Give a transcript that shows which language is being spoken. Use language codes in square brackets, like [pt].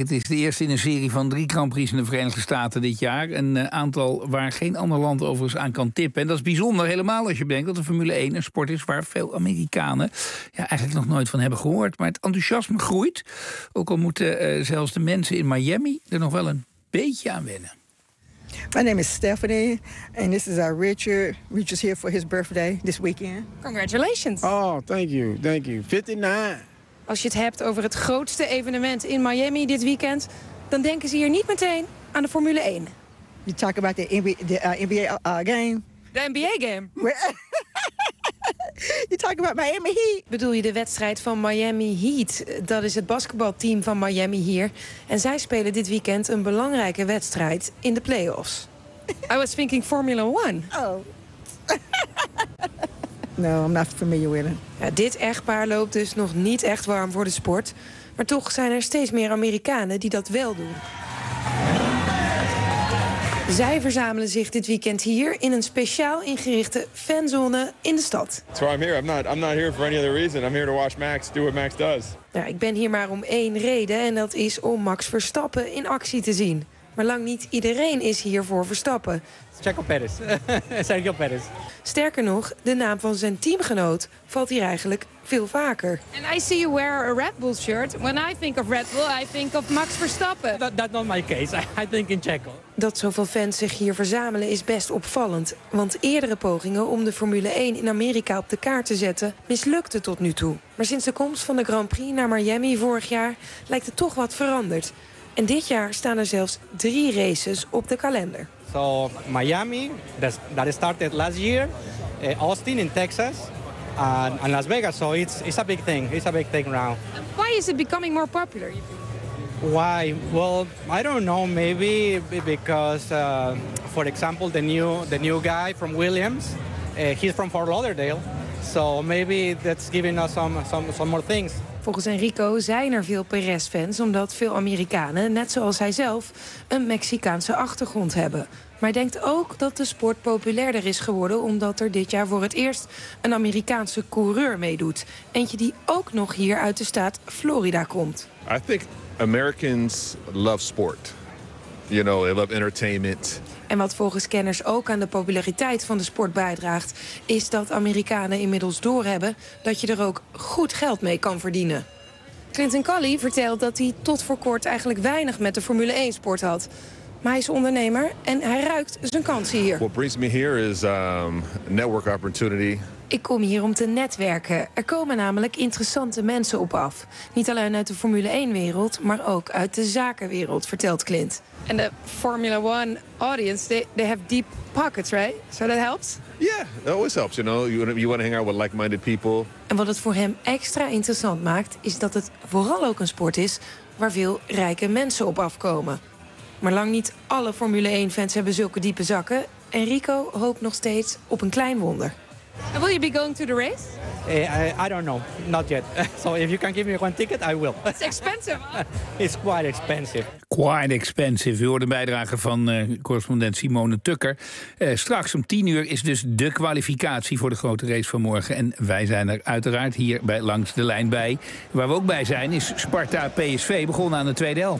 [nl] Het is de eerste in een serie van 3 Grand Prix in de Verenigde Staten dit jaar. Een aantal waar geen ander land overigens aan kan tippen. En dat is bijzonder, helemaal als je bedenkt dat de Formule 1 een sport is waar veel Amerikanen eigenlijk nog nooit van hebben gehoord. Maar het enthousiasme groeit. Ook al moeten zelfs de mensen in Miami er nog wel een beetje aan wennen. [en] My name is Stephanie, and this is our Richard. Richard's here for his birthday this weekend. Congratulations. Oh, thank you, thank you. 59. [nl] Als je het hebt over het grootste evenement in Miami dit weekend, dan denken ze hier niet meteen aan de Formule 1. [en] You talk about the NBA game. The NBA game? You talk about Miami Heat. [nl] Bedoel je de wedstrijd van Miami Heat? Dat is het basketbalteam van Miami hier. En zij spelen dit weekend een belangrijke wedstrijd in de playoffs. [en] I was thinking Formula One. Oh. No, I'm not familiar with it. [nl] Ja, dit echtpaar loopt dus nog niet echt warm voor de sport. Maar toch zijn er steeds meer Amerikanen die dat wel doen. Zij verzamelen zich dit weekend hier in een speciaal ingerichte fanzone in de stad. [en] That's why I'm here. I'm not here for any other reason. I'm here to watch Max do what Max does. [nl] Ja, ik ben hier maar om één reden en dat is om Max Verstappen in actie te zien. Maar lang niet iedereen is hier voor Verstappen. Checo Perez. Sergio Perez. Sterker nog, de naam van zijn teamgenoot valt hier eigenlijk veel vaker. [en] And I see you wear a Red Bull shirt. When I think of Red Bull, I think of Max Verstappen. That's not my case. I think in Checo. [nl] Dat zoveel fans zich hier verzamelen is best opvallend. Want eerdere pogingen om de Formule 1 in Amerika op de kaart te zetten mislukte tot nu toe. Maar sinds de komst van de Grand Prix naar Miami vorig jaar lijkt het toch wat veranderd. En dit jaar staan er zelfs 3 races op de kalender. [en] So Miami, that started last year, Austin in Texas, and Las Vegas. So it's a big thing. It's a big thing now. Why is it becoming more popular? Why? Well, I don't know. Maybe because, for example, the new guy from Williams, he's from Fort Lauderdale. So maybe that's giving us some more things. [nl] Volgens Enrico zijn er veel Perez-fans omdat veel Amerikanen, net zoals hij zelf, een Mexicaanse achtergrond hebben. Maar hij denkt ook dat de sport populairder is geworden omdat er dit jaar voor het eerst een Amerikaanse coureur meedoet. Eentje die ook nog hier uit de staat Florida komt. [en] I think Americans love sport. You know, they love entertainment. [nl] En wat volgens kenners ook aan de populariteit van de sport bijdraagt, is dat Amerikanen inmiddels doorhebben dat je er ook goed geld mee kan verdienen. Clinton Colley vertelt dat hij tot voor kort eigenlijk weinig met de Formule 1 sport had. Maar hij is ondernemer en hij ruikt zijn kansen hier. [en] What brings me here is network opportunity. [nl] Ik kom hier om te netwerken. Er komen namelijk interessante mensen op af. Niet alleen uit de Formule 1-wereld, maar ook uit de zakenwereld, vertelt Clint. [en] En de Formula 1 audience, they have deep pockets, right? So that helps? Yeah, it always helps, you know. You want to hang out with like-minded people. [nl] En wat het voor hem extra interessant maakt, is dat het vooral ook een sport is waar veel rijke mensen op afkomen. Maar lang niet alle Formule 1-fans hebben zulke diepe zakken. En Rico hoopt nog steeds op een klein wonder. [en] And will you be going to the race? I don't know. Not yet. So if you can give me one ticket, I will. It's expensive. Huh? It's quite expensive. Quite expensive. [nl] U hoort een bijdrage van correspondent Simone Tucker. Straks om 10:00 is dus de kwalificatie voor de grote race van morgen. En wij zijn er uiteraard hier bij Langs de Lijn bij. Waar we ook bij zijn is Sparta PSV, begonnen aan de tweede helft.